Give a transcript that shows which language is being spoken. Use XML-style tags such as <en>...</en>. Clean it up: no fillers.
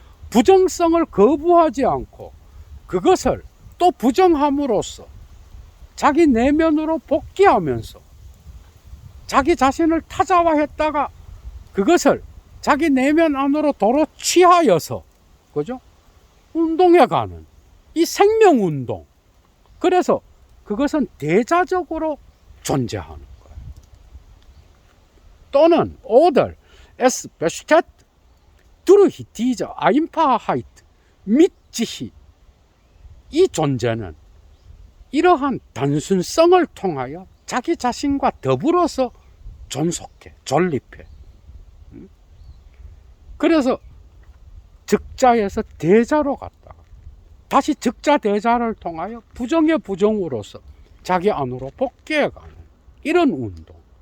<ko>부정성을 거부하지 않고 그것을 또 부정함으로써 자기 내면으로 복귀하면서 자기 자신을 타자화했다가 그것을 자기 내면 안으로 도로 취하여서, 그죠? 운동해가는 이 생명운동. 그래서 그것은 대자적으로 존재하는 거예요. 또는</ko> <de>oder es besteht durch diese Einfachheit mit sich.</de> <ko>이 존재는 이러한 단순성을 통하여 자기 자신과 더불어서 존속해, 존립해. 그래서 적자에서 대자로 갔다가 다시 적자 대자를 통하여 부정의 부정으로서 자기 안으로 복귀해가는 이런 운동.</ko>